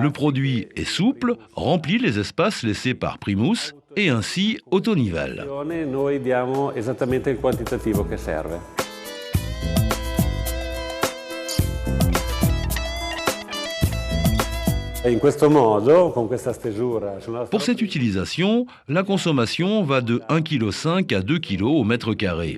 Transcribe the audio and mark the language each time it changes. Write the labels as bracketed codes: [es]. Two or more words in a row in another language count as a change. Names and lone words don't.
[fr] Le produit est souple, remplit les espaces laissés par Primus et ainsi autonivelle. [it] Noi diamo esattamente il quantitativo che serve. E in questo modo, con questa stesura sulla [fr] Pour cette utilisation, la consommation va de 1,5 kg à 2 kg au mètre carré.